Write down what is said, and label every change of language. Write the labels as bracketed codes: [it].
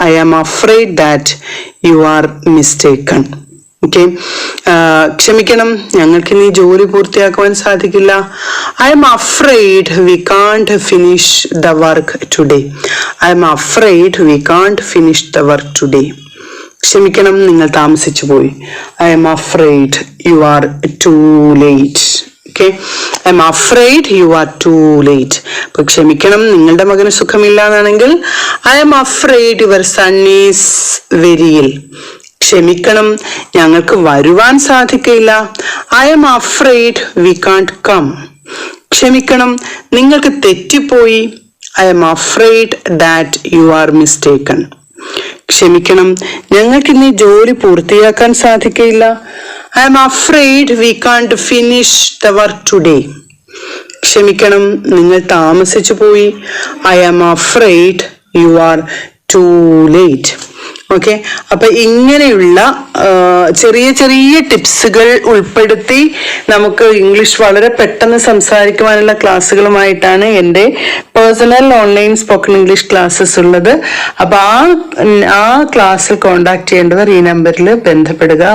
[en] I am afraid that you are mistaken. [ml] Okay, ക്ഷമിക്കണം, ഞങ്ങൾക്ക് ഇനി ജോലി പൂർത്തിയാക്കുവാൻ സാധിക്കില്ല. [en] I am afraid we can't finish the work today. I am afraid we can't finish the work today. [ml] ക്ഷമിക്കണം, നിങ്ങൾ താമസിച്ചു പോയി. [en] I am afraid you are too late. Okay, I am afraid you are too late. [ml] അപ്പൊ ക്ഷമിക്കണം, നിങ്ങളുടെ മകന് സുഖമില്ല എന്നാണെങ്കിൽ [en] I am afraid your son is very ill. [ml] ക്ഷമിക്കണം, ഞങ്ങൾക്ക് വരുവാൻ സാധിക്കില്ല. [en] I am afraid we can't come. [ml] ക്ഷമിക്കണം, നിങ്ങൾക്ക് തെറ്റിപ്പോയി. [en] I am afraid that you are mistaken. [ml] ക്ഷമിക്കണം, ഞങ്ങൾക്ക് ഇനി ജോലി പൂർത്തിയാക്കാൻ സാധിക്കില്ല. [en] I am afraid we can't finish the work today. [ml] ക്ഷമിക്കണം, നിങ്ങൾ താമസിച്ചു പോയി. [en] I am afraid you are too late. [ml] Okay, അപ്പൊ ഇങ്ങനെയുള്ള ചെറിയ ചെറിയ ടിപ്സുകൾ ഉൾപ്പെടുത്തി നമുക്ക് ഇംഗ്ലീഷ് വളരെ പെട്ടെന്ന് സംസാരിക്കുവാനുള്ള ക്ലാസ്സുകളുമായിട്ടാണ് എൻ്റെ personal online spoken English classes ഉള്ളത്. അപ്പൊ ആ ക്ലാസ്സിൽ കോണ്ടാക്ട് ചെയ്യേണ്ടവർ ഈ നമ്പറിൽ ബന്ധപ്പെടുക.